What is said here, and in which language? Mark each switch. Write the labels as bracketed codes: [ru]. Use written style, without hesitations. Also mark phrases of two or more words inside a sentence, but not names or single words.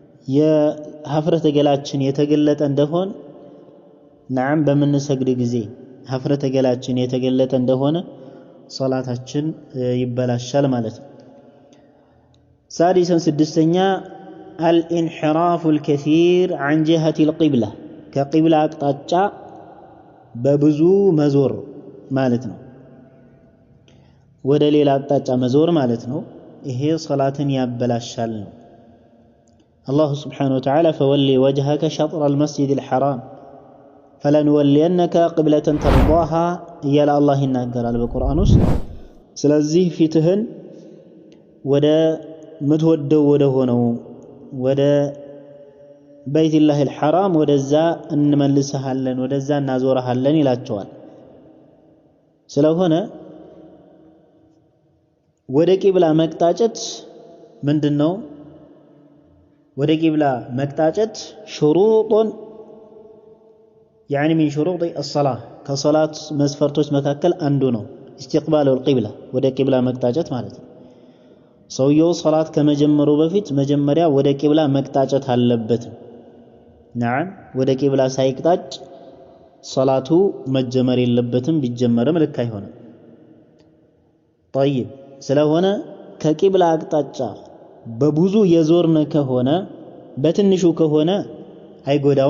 [am] የሀፍረተ ገላችን የተገለጠ እንደሆን نعم በምንሰግድ ጊዜ ሀፍረተ ገላችን የተገለጠ እንደሆነ ሶላታችን ይበላሻል ማለት ነው። ሳዲሰን ስድስተኛ [ar] الانحراف الكثير عن جهة القبلة كقبلة [am] አቅጣጫ በብዙ መዞር ማለት ነው። ወደ ሌላ አቅጣጫ መዞር ማለት ነው። ይሄ ሶላትን ያበላሻል ነው። አላሁ [ar] سبحانه وتعالى فولي وجهك شطر المسجد الحرام فلنولينك قبلة ترضاها [am] እያለ አላህ ይናገራል በቁርአን ውስጥ። ስለዚህ ፊትህን ወደ ምትወደው ወደ ሆነው ወደ በይቱላህ አልሐራም ወደዛ እንመልስሃለን ወደዛ እናዞርሃለን ይላቸዋል። ስለሆነ ወደ ቂብላ መቅጣጨት ምንድነው? ወደ ቂብላ መቅጣጨት ሹሩጡን [ar] يعني من شروط الصلاة [am] ከሶላት መስፈርቶች መካከል አንዱ ነው። [ar] استقبال القبلة [am] ወደ ቂብላ መቅጣጨት ማለት ነው። ሰውየው ሶላት ከመጀመሩ በፊት መጀመሪያ ወደ ቂብላ መቅጣጨት አለበት። نعم ወደ ቂብላ ሳይቅጣጭ ሶላቱ መጀመር የለበትም። ቢጀመርም ልክ አይሆንም። طيب ስለሆነ ከቂብላ አቅጣጫ በብዙ የዞርነ ከሆነ በትንሹ ከሆነ አይጎዳውም